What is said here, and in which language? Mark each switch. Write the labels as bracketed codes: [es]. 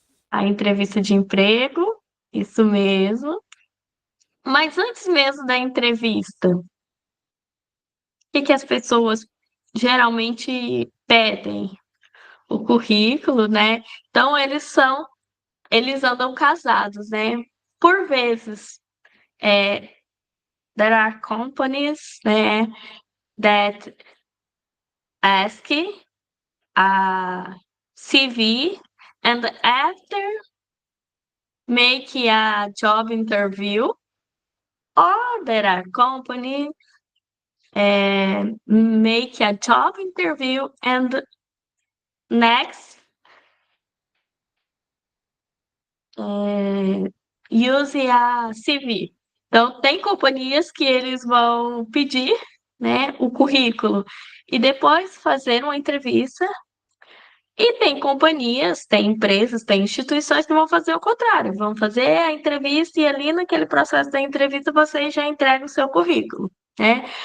[pt] A entrevista de emprego, isso mesmo. Mas antes mesmo da entrevista, o que as pessoas geralmente pedem? O currículo, né? Então eles andam casados, né? Por vezes, [en] there are companies, né, that ask a CV and after make a job interview, or there are companies make a job interview and next use a CV. [pt] Então, tem companhias que eles vão pedir, né, o currículo e depois fazer uma entrevista. E tem companhias, tem empresas, tem instituições que vão fazer o contrário, vão fazer a entrevista e ali naquele processo da entrevista você já entrega o seu currículo, né?